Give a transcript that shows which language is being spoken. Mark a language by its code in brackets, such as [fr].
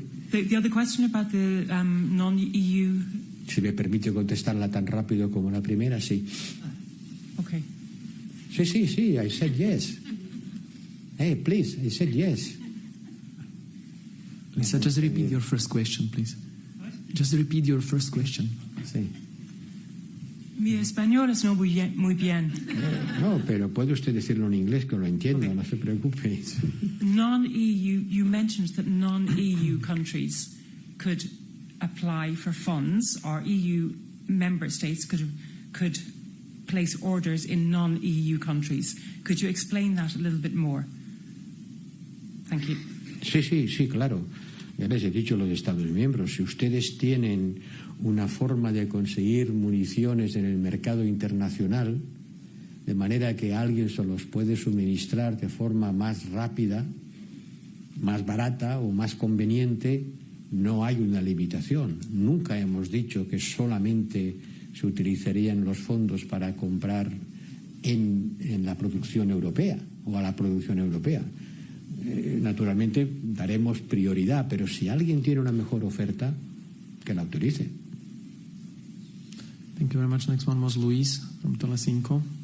[en] The other question about the non-EU... [es] Si me permite contestarla tan rápido como la primera, sí. [en] Okay. Sí, I said yes. Hey, please, I said yes. Lisa, just repeat your first question, please. Just repeat your first question. [es] Sí. Mi español es no muy bien. No, pero puede usted decirlo en inglés que lo entiendo, okay. No se preocupe. [en] Non-EU, you mentioned that non-EU countries could apply for funds, or EU member states could place orders in non-EU countries. Could you explain that a little bit more? Thank you. [es] Sí, claro. Ya les he dicho los Estados miembros, si ustedes tienen una forma de conseguir municiones en el mercado internacional, de manera que alguien se los puede suministrar de forma más rápida, más barata o más conveniente, no hay una limitación. Nunca hemos dicho que solamente se utilizarían los fondos para comprar en la producción europea o a la producción europea. Naturalmente daremos prioridad, pero si alguien tiene una mejor oferta, que la autorice. [en] Thank you very much. Next one was Luis from Telecinco.